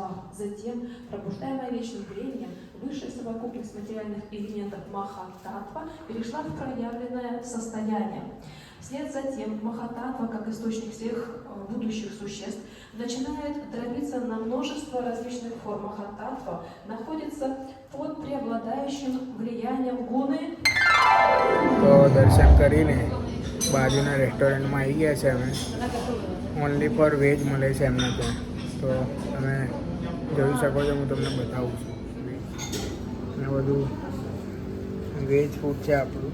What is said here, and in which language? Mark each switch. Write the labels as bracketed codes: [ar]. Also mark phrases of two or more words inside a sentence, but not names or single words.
[ru] Затем, пробуждаемая вечным временем, высшая совокупность материальных элементов Маха-Татва перешла в проявленное состояние. Вслед за тем Махататва, как источник всех будущих существ, начинает дробиться на множество различных форм. Махататва находится под преобладающим влиянием гуны. [gu] તો દર્શન કરીને બાજુના રેસ્ટોરન્ટમાં આવી ગયા છે અમે. [en] only for veg [gu] મળે છે એમના ત્યાં. તો તમે જોઈ શકો છો, હું તમને બતાવું છું. અને બધું [en] veg food [gu] છે આપણું.